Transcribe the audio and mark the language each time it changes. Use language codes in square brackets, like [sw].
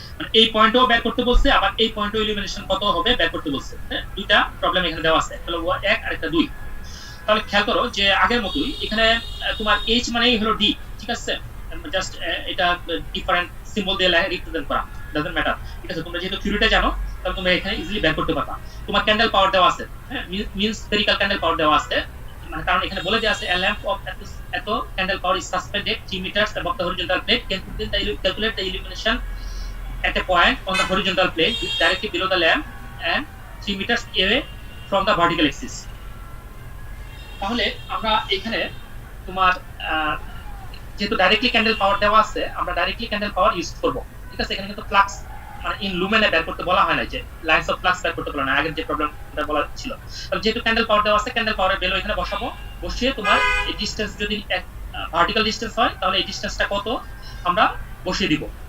[bn] মানে এই পয়েন্টও বের করতে বলছে, আবার এই পয়েন্টও ইলুমিনেশন কত হবে বের করতে বলছে, হ্যাঁ? দুইটা প্রবলেম এখানে দেওয়া আছে, তাহলে 1 আর একটা 2। তাহলে খেয়াল করো যে আগের মতই এখানে তোমার h মানেই হলো d, ঠিক আছে? জাস্ট এটা ডিফারেন্ট সিম্বল দিয়ে রিপ্রেজেন্ট করা, ডাজন্ট ম্যাটার, ঠিক আছে? তোমরা যেহেতু থিওরিটা জানো তাহলে তোমরা এখানে ইজিলি বের করতে পারবা। তোমার ক্যান্ডেল পাওয়ার দেওয়া আছে, [en] হ্যাঁ, mean spherical candle power দেওয়া আছে, মানে কারণ এখানে বলে দেওয়া আছে a lamp of এত candle power is suspended 3 meters above the horizontal plane, calculate the illumination at a point on the horizontal plane directly below the lamp and 3 meters away from the vertical axis। [bn] তাহলে আমরা এখানে তোমার যেহেতু directly candle পাওয়ার দেওয়া আছে আমরা directly candle power use করব, ঠিক আছে? এখানে কিন্তু ফ্লাক্স মানে ইন লুমেনে বের করতে বলা হয় না, যে লাইনস অফ ফ্লাক্স বের করতে বলা না, আগের যে প্রবলেমটা বলা ছিল। তাহলে যেহেতু ক্যান্ডেল পাওয়ার দেওয়া আছে ক্যান্ডেল পাওয়ারের ভ্যালু এখানে বসাবো, বসিয়ে তোমার এই ডিসটেন্স যদি ভার্টিক্যাল ডিসটেন্স হয় তাহলে এই ডিসটেন্সটা কত আমরা বসিয়ে দিব।